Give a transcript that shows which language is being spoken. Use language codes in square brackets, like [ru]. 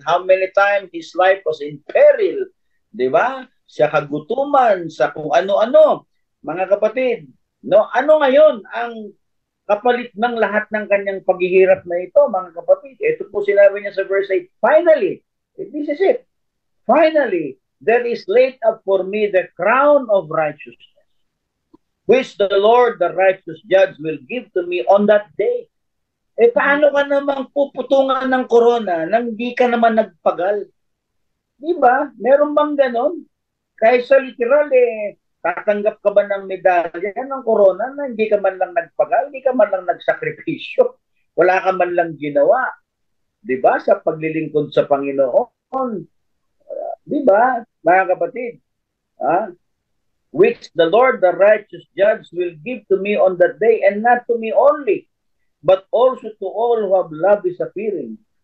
[en] How many times his life was in peril, di ba? [tl] Sa kagutuman, sa kung ano-ano. Mga kapatid, no? Ano ngayon ang kapalit ng lahat ng kanyang paghihirap na ito, mga kapatid? Ito po sinabi niya sa verse 8, [en] finally, this is it. Finally, there is laid up for me the crown of righteousness, which the Lord, the righteous judge, will give to me on that day. [tl] Eh, paano ka namang puputungan ng korona nang di ka naman nagpagal? Di ba? Meron bang ganon? Kaysa literal, tatanggap ka ba ng medalya ng korona na hindi ka man lang nagpagal, hindi ka man lang nagsakripisyo, wala ka man lang ginawa, di ba, sa paglilingkod sa Panginoon, di ba, mga kapatid, [en] which the Lord, the righteous judge, will give to me on that day, and not to me only, but also to all who have loved His appearing.